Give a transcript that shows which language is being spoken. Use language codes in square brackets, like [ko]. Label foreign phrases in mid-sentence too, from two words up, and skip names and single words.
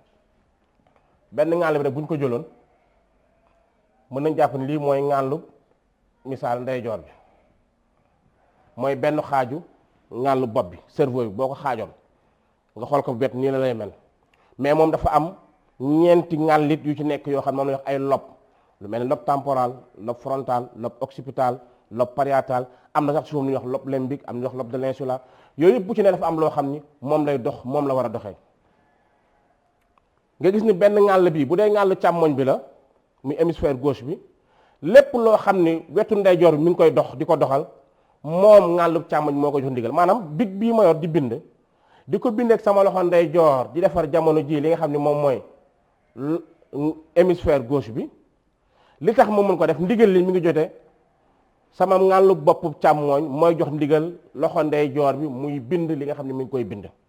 [wo] bu ñu ko jëloon mën nañ jàpp ne lii mooy ngàllub misaal ndeyjoor bi mooy benn xaaju ngàllu bopp bi cerveau bi boo ko xaajoon nga xool ko bet nii la lay mel mais moom dafa am ñeenti ngàllit yu ci nekk yoo xam ne moom la wax ay lobe lu mel ni [fr] lobe temporal lobe frontal lobe occipital lobe parietal [wo] am na sax ci moom lu ñuy wax [fr] lobe limbique [wo] am na wax [fr] lobe de l'insula [wo] yooyu yëpp bu ci ne dafa am loo xam ni moom lay dox moom la war a doxee nga gis ni benn ngàll bi bu dee ngàll càmmoñ bi la muy [fr] hémisphère gauche [wo] bi lépp loo xam ni wetu ndeyjoor bi mi ngi koy dox di ko doxal moom ngàllub càmmoñ moo ko jox ndigal maanaam big bii ma yor di bind di ko bindeek sama loxo ndeyjoor di defar jamono ji li nga xam ne moom mooy [fr] hémisphère gauche [wo] bi li tax mu mën ko def ndigal li mi ngi jote sama ngàllub boppu càmmooñ mooy jox ndigal loxo ndeyjoor bi muy bind li nga xam ne mi ngi koy bind